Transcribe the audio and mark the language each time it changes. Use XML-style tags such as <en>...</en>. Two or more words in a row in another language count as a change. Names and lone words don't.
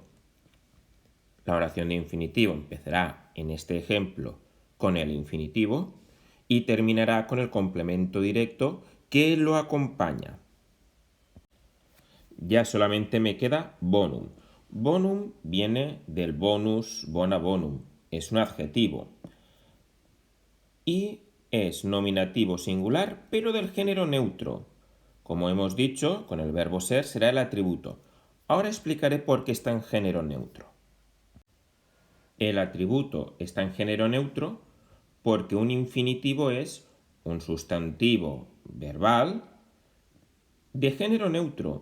<es>La oración de infinitivo empezará, en este ejemplo, con el infinitivo y terminará con el complemento directo que lo acompaña. Ya solamente me queda bonum. Bonum viene del</es> <la>bonus, bona bonum.</la> <es>Es un adjetivo. Y es nominativo singular, pero del género neutro. Como hemos dicho, con el verbo ser será el atributo. Ahora explicaré por qué está en género neutro. El atributo está en género neutro porque un infinitivo es un sustantivo verbal de género neutro.</es>